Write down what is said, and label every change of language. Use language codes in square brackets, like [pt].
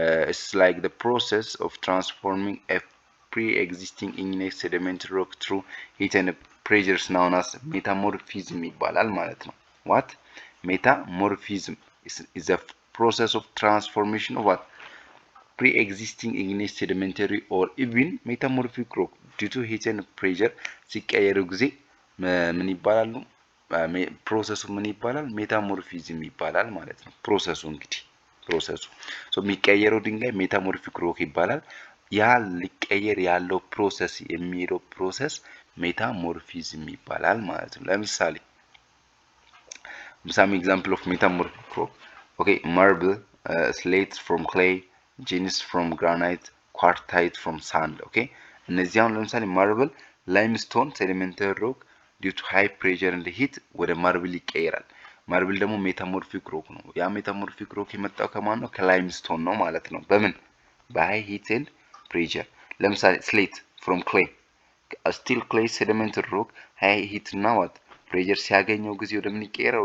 [en] It's like the process of transforming a pre-existing igneous sedimentary rock through heat and pressure is known as metamorphism [am] ይባላል ማለት ነው። [en] what? metamorphism is a process of transformation of what? pre-existing igneous sedimentary or even metamorphic rock due to heat and pressure [am] ሲቀየሩ ጊዜ ምን ይባላሉ? ፕሮሰሱ ምን ይባላል? ሜታሞርፊዝም ይባላል ማለት ነው። ፕሮሰሱ እንግዲህ ፕሮሰሱ የሚቀየረው ድንጋይ ሜታሞርፊክ ሮክ ይባላል። ያ ሊቀየር ያለው ፕሮሰስ የሚሄደው ፕሮሰስ ሜታሞርፊዝም ይባላል ማለት ነው። ለምሳሌ [en] some example of metamorphic rock. okay marble, slate from clay, gneiss from granite, quartzite from sand. [am] okay እነዚህ አሁን ለምሳሌ ማርብል ላይምስቶን ሴዲሜንተሪ ሮክ [en] due to high pressure and heat [am] ወደ ማርብል ይቀየራል። ማርብል ደግሞ ሜታሞርፊክ ሮክ ነው። ያ ሜታሞርፊክ ሮክ የመጣው ከማን ነው? ከላይምስቶን ነው ማለት ነው። በምን? በሃይ ሂት ኤንድ ፕሬሸር። ለምሳሌ ስሌት ፍሮም ክሌይ ስቲል ክሌይ ሴዲሜንተሪ ሮክ ሃይ ሂት እና ዋት ፕሬሸር ሲያገኘው ጊዜ ወደ ምን ይቀየራል?